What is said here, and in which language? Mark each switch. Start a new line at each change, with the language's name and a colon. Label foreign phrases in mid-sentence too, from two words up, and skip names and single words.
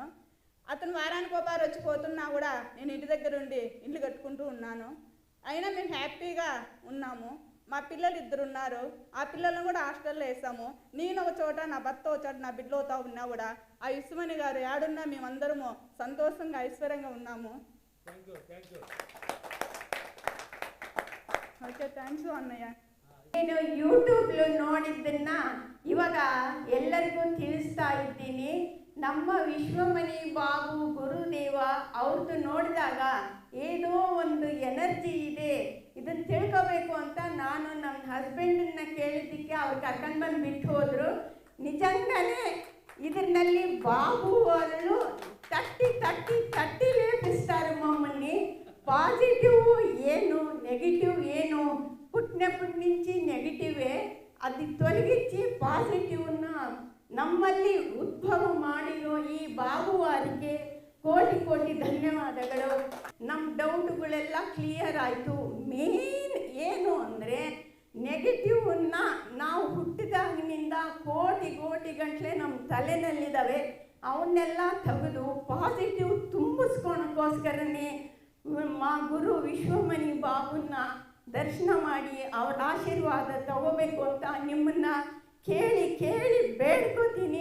Telugu: అతను వారానికి ఒకసారి వచ్చి పోతున్నా కూడా నేను ఇంటి దగ్గర ఉండి ఇల్లు కట్టుకుంటూ ఉన్నాను. అయినా మేము హ్యాపీగా ఉన్నాము. మా పిల్లలు 2 ఉన్నారు, ఆ పిల్లలను కూడా హాస్టల్లో వేసాము. నేను ఒక చోట, నా భర్త ఒక చోట, నా బిడ్డలతో ఉన్నా కూడా ఆ విశ్వమణి గారు ఏడున్నా మేమందరము సంతోషంగా ఐశ్వర్యంగా ఉన్నాము.
English: okay thanks ಅಣ್ಣಯ್ಯ.
Kannada: నేను ಯೂಟ್ಯೂಬ್లో ನೋಡಿದ್ದನ್ನ ಇವಾಗ ಎಲ್ಲರಿಗೂ ತಿಳಿಸ್ತಾ ಇದ್ದೀನಿ. ನಮ್ಮ ವಿಶ್ವಮಣಿ ಬಾಬು ಗುರುದೇವ ಅವ್ರದ್ದು ನೋಡಿದಾಗ ಏನೋ ಒಂದು ಎನರ್ಜಿ ಇದೆ, ಇದನ್ನು ತಿಳ್ಕೋಬೇಕು ಅಂತ ನಾನು ನಮ್ಮ ಹಸ್ಬೆಂಡನ್ನ ಕೇಳಿದ್ದಕ್ಕೆ ಅವ್ರು ಕರ್ಕೊಂಡು ಬಂದು ಬಿಟ್ಟು ಹೋದರು. ನಿಜಂಗಾನೇ ಇದರಲ್ಲಿ ಬಾಬು ಅವರು ತಟ್ಟಿ ತಟ್ಟಿ ತಟ್ಟಿ ಲೇಪಿಸ್ತಾರೆ ಮಮ್ಮల్ని. పాజిటివ్ ಏನು నెగిటివ్ ಏನು
Telugu: పుట్టినప్పటి నుంచి నెగిటివే, అది తొలగించి పాజిటివ్ನ
Kannada: ನಮ್ಮಲ್ಲಿ ಉದ್ಭವ ಮಾಡಿರೋ ಈ ಬಾಬು ವಾರಿಗೆ ಕೋಟಿ ಕೋಟಿ ಧನ್ಯವಾದಗಳು. ನಮ್ಮ ಡೌಟ್ಗಳೆಲ್ಲ ಕ್ಲಿಯರ್ ಆಯಿತು. ಮೇನ್ ಏನು ಅಂದರೆ ನೆಗೆಟಿವನ್ನ ನಾವು ಹುಟ್ಟಿದಾಗಿನಿಂದ ಕೋಟಿ ಕೋಟಿ ಗಂಟಲೆ ನಮ್ಮ ತಲೆನಲ್ಲಿದ್ದಾವೆ, ಅವನ್ನೆಲ್ಲ ತೆಗೆದು ಪಾಸಿಟಿವ್ ತುಂಬಿಸ್ಕೊಳಕ್ಕೋಸ್ಕರನೇ ಮಾ ಗುರು ವಿಶ್ವಮಣಿ ಬಾಬುನ ದರ್ಶನ ಮಾಡಿ ಅವರ ಆಶೀರ್ವಾದ ತಗೋಬೇಕು ಅಂತ ನಿಮ್ಮನ್ನು ಕೇಳಿ ಕೇಳಿ ಬೇಡ್ಕೋತೀನಿ.